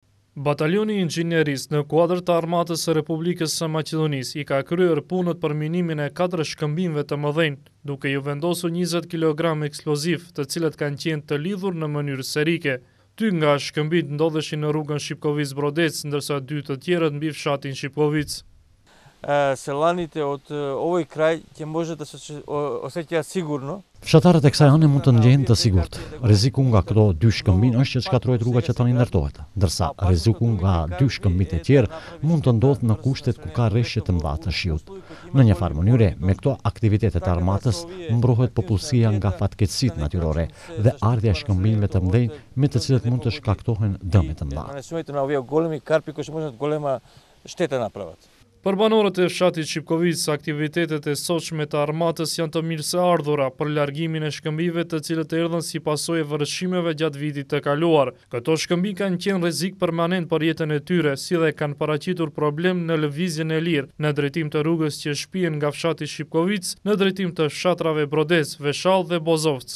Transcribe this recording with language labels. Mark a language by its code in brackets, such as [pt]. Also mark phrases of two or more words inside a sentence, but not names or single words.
[sq] Batalioni i Inxhinierisë në kuadër të Armatës së Republikës së Maqedonisë i ka kryer punët për minimin e 4 shkëmbimeve të mëdhenj, duke ju vendosur 20 kg eksploziv, të cilët kanë qenë të lidhur në mënyrë serike. 2 nga shkëmbit ndodheshin në rrugën Shipkovic-Brodec, ndërsa 2 të tjerët mbi fshatin Shipkovic. [mk] Селаните от овој крај ќе може да се осеќаат сигурно. [sq] Fshatarët e kësaj ane mund të ndjehen të sigurt. Rreziku nga këto 2 shkëmbin është që të shkatërrohet rruga që tani ndërtohet, ndërsa rreziku nga 2 shkëmbit e tjerë mund të ndodhë në kushtet ku ka rreshje të mëdha të shiut. Në një farë mënyre, me këto aktivitetet e armatës mbrohet popullsia nga fatkeqësitë natyrore dhe ardhja e shkëmbimeve të mëdhenj me të cilët mund të shkaktohen dëme të mëdha. [mk] Нанесувањето на овие големи карпи кои можат голема штета направат. [sq] Për banorët e fshatit Shipkovic, aktivitetet e sotshme të armatës janë të mirëseardhura për largimin e shkëmbive të cilët erdhën si pasojë e vërshimeve gjatë vitit të kaluar. Këto shkëmbi kanë qenë rrezik permanent për jetën e tyre, si dhe kanë paraqitur problem në lëvizjen e lirë në drejtim të rrugës që shpihen nga fshati Shipkovic në drejtim të fshatrave Brodec, Veshall dhe Bozovc.